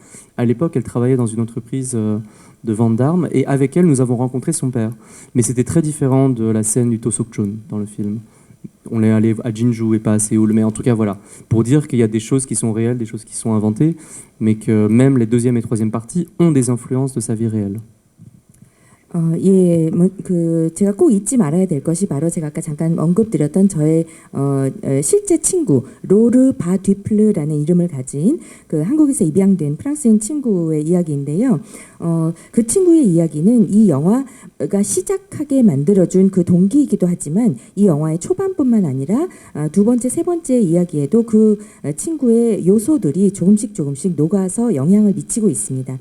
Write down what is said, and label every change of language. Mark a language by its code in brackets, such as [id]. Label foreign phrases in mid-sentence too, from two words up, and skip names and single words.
[fr] À l'époque, elle travaillait dans une entreprise de vente d'armes, et avec elle, nous avons rencontré son père. Mais c'était très différent de la scène du Tosokchon dans le film. On est allé à Jinju et pas à Séoul, mais en tout cas, voilà. Pour dire qu'il y a des choses qui sont réelles, des choses qui sont inventées, mais que même les 2e et 3e parties ont des influences de sa vie réelle. [ko] 제가 꼭 잊지 말아야 될 것이 바로 제가 아까 잠깐 언급드렸던 저의 실제 친구 로르 바듀플르라는 이름을 가진 그 한국에서 입양된 프랑스인 친구의 이야기인데요. 그 친구의 이야기는 이 영화가 시작하게 만들어준 그 동기이기도 하지만 이 영화의 초반뿐만 아니라 2번째, 3번째 이야기에도 그 친구의 요소들이 조금씩 녹아서 영향을 미치고 있습니다.